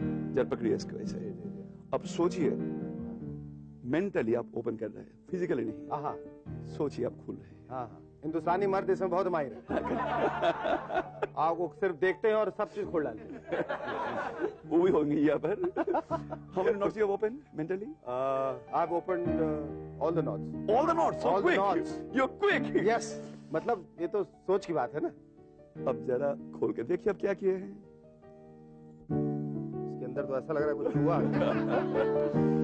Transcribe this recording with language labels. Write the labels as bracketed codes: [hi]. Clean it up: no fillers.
[hi] जरा पकड़िए इसको ऐसे। अब सोचिए, मेंटली आप ओपन कर रहे हैं, फिजिकली नहीं। सोचिए आप खुल रहे हैं। हाँ, हिंदुस्तानी मर्द इसमें बहुत माहिर है। आप वो सिर्फ देखते हैं और सब चीज खोल डालते हैं। वो भी होंगे यहाँ पर। [en] How many knots you have opened mentally? I've opened all the knots. All the knots. So All the quick. knots. You're quick. Yes. [hi] मतलब ये तो सोच की बात है ना। अब जरा खोल के देखिए आप क्या किए हैं। इसके अंदर तो ऐसा लग रहा है कुछ हुआ।